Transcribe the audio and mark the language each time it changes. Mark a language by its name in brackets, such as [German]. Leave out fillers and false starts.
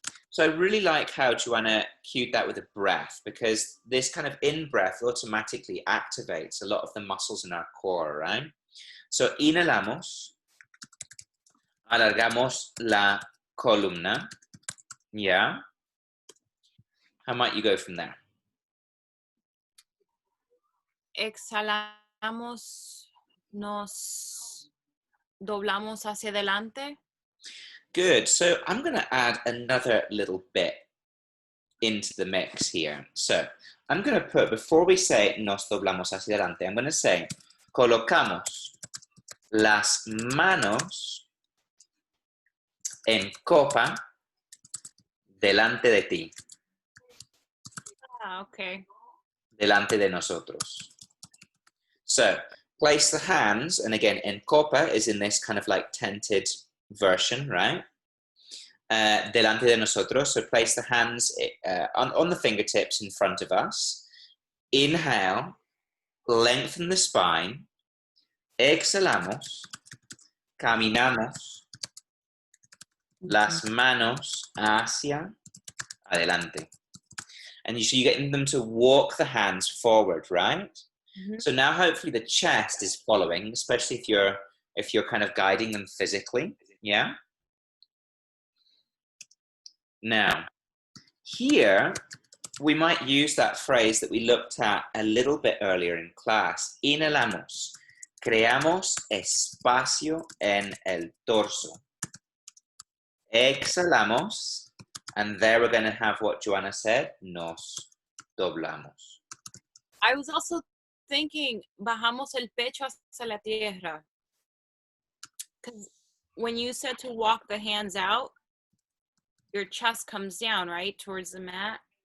[English] So I really like how Joanna cued that with a breath, because this kind of in-breath automatically activates a lot of the muscles in our core, right? So [Spanish] inhalamos, alargamos la columna, [English] yeah? How might you go from there? [Spanish] Exhalamos, nos doblamos hacia adelante. [English] Good. So I'm going to add another little bit into the mix here. So I'm going to put, before we say [Spanish] nos doblamos hacia adelante, [English] I'm going to say [Spanish] colocamos las manos en copa delante de ti, [English] Okay. [Spanish] delante de nosotros. [English] So place the hands, and again, en copa is in this kind of like tented version, right? [Spanish] Delante de nosotros, [English] so place the hands on the fingertips in front of us. Inhale, lengthen the spine. [Spanish] Exhalamos, caminamos las manos hacia adelante. [English] And you're getting them to walk the hands forward, right? Mhm. So now hopefully the chest is following, especially if you're kind of guiding them physically, yeah? Now, here, we might use that phrase that we looked at a little bit earlier in class. [Spanish] Inhalamos. Creamos espacio en el torso. Exhalamos. [English] And there we're going to have what Joanna said. [Spanish] Nos doblamos. [English] I was also thinking, [Spanish] bajamos el pecho hacia la tierra. [English] Because when you said to walk the hands out, your chest comes down, right, towards the mat.